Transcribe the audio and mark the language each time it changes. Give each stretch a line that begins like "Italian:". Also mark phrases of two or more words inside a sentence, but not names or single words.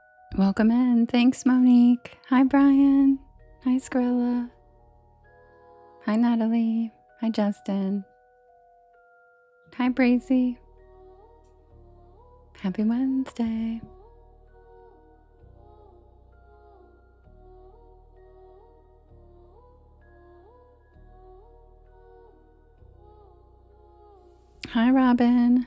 English: Welcome in. Thanks, Monique. Hi, Brian. Hi, Skrilla. Hi, Natalie. Hi, Justin. Hi, Brazy. Happy Wednesday. Hi, Robin.